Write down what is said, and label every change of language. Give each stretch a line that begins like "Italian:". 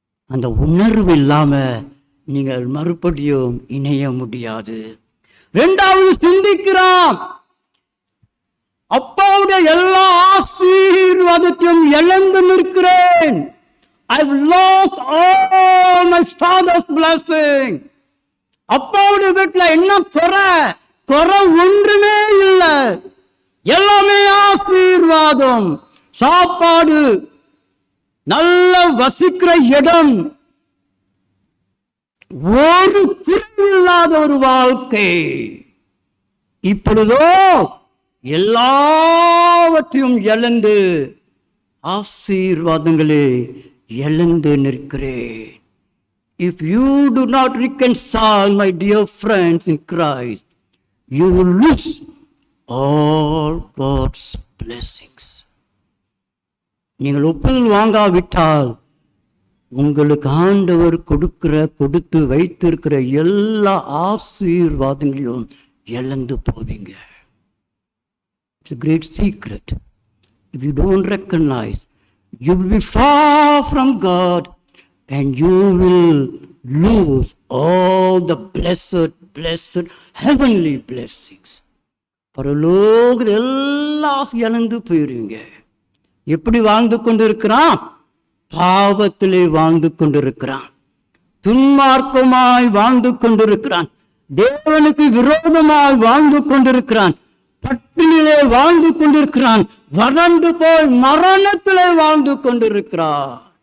Tamil: அந்த உணர்வு இல்லாம நீங்கள் மறுபடியும் இணைய முடியாது. இரண்டாவது சிந்திக்கிறான், அப்பாவுடைய எல்லா ஆசீர்வாதத்தையும் இழந்து நிற்கிறேன்.
English: I've lost all my father's blessing.
Tamil: அப்பாவுடைய வீட்டுல என்ன குறை ஒன்றுமே இல்லை. எல்லாமே ஆசீர்வாதம், சாப்பாடு, நல்ல வசிக்கிற இடம், ஒரு குறையில்லாத ஒரு வாழ்க்கை. இப்பொழுதோ எல்லாவற்றையும் இழந்து, ஆசீர்வாதங்களே இழந்து நிற்கிறேன்.
English: If you do not reconcile, my dear friends in Christ, you will lose all God's blessings.
Tamil: நீங்கள் ஒப்புதல் வாங்காவிட்டால் உங்களுக்கு ஆண்டவர் கொடுத்து வைத்திருக்கிற எல்லா ஆசீர்வாதங்களையும் இழந்து போவீங்க.
English: It's a great secret. If you don't recognize, you will be far from God and you will lose all the blessed heavenly blessings.
Tamil: பரலோகத்தில் எல்லாம் இழந்து போயிருவீங்க. எப்படி வாழ்ந்து கொண்டிருக்கிறான்? பாவத்திலே வாழ்ந்து கொண்டிருக்கிறான், துன்மார்க்கமாய் வாழ்ந்து கொண்டிருக்கிறான், தேவனுக்கு விரோதமாய் வாழ்ந்து கொண்டிருக்கிறான், பட்டினிலே வாழ்ந்து கொண்டிருக்கிறான், வறண்டு போய் மரணத்திலே வாழ்ந்து கொண்டிருக்கிறான்.